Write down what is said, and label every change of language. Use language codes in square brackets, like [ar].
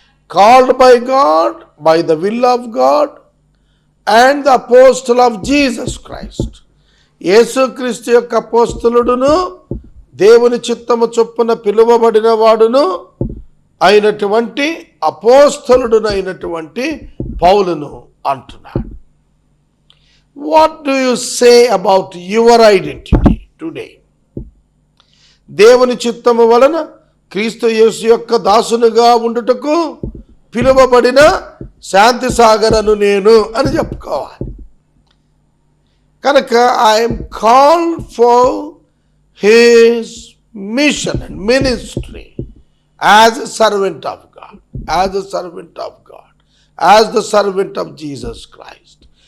[en] Called by God, by the will of God, and the apostle of Jesus Christ. [te] యేసుక్రీస్తు యొక్క అపోస్తలుడును, దేవుని చిత్తము చొప్పున పిలువబడిన వాడును అయినటువంటి అపోస్తలుడునైనటువంటి పౌలును అంటున్నాడు. [en] What do you say about your identity today? [te] దేవుని చిత్తము వలన క్రీస్తు యేసు యొక్క దాసునిగా ఉండుటకు పిలువబడిన శాంతి సాగరను నేను అని చెప్పుకోవాలి. [en] కనుక I'm called for his mission and ministry as a servant of God, as a servant of God, as the servant of Jesus Christ.